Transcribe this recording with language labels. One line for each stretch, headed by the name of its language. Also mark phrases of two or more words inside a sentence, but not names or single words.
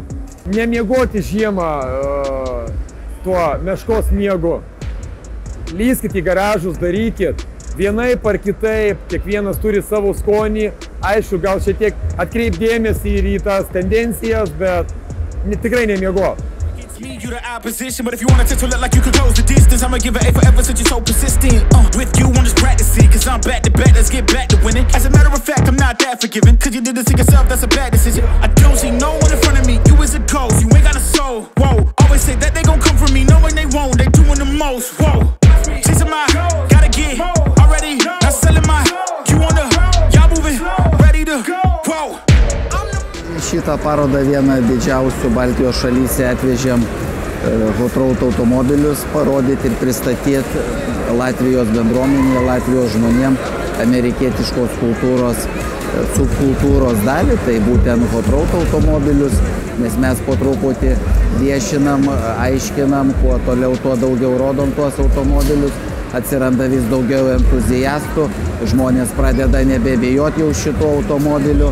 Lithuanian: Nemiegoti žiemą tuo meškos miegu. Lyskit į garažus, darykit. Vienaip ar kitaip, kiekvienas turi savo skonį. Aišku, gal šiek tiek atkreip dėmesį ir į tas tendencijas, bet tikrai nemiegoti.
English: You the opposition, but if you wanna to look like you could close the distance, I'ma give it A forever since you're so persistent. With you, I'm just practicing, cause I'm back to back, let's get back to winning. As a matter of fact, I'm not that forgiving, cause you did this to yourself, that's a bad decision. I don't see no one in front of me, you is a ghost, you ain't got a soul. Whoa, always say that they gon' come for me, knowing they won't, they doing the most. Whoa, chasing my, gotta get already, not selling my, you on the, y'all moving, ready to, whoa.
Lithuanian: Šitą parodą vieną didžiausių Baltijos šalyse atvežėm Hot Road automobilius parodyti ir pristatyti Latvijos bendruomenėje, Latvijos žmonėm amerikietiškos kultūros, subkultūros dalį, tai būtent Hot Road automobilius, nes mes po truputį viešinam, aiškinam, kuo toliau, tuo daugiau rodom tuos automobilius, atsiranda vis daugiau entuziastų, žmonės pradeda nebebijoti jau šitų automobilių.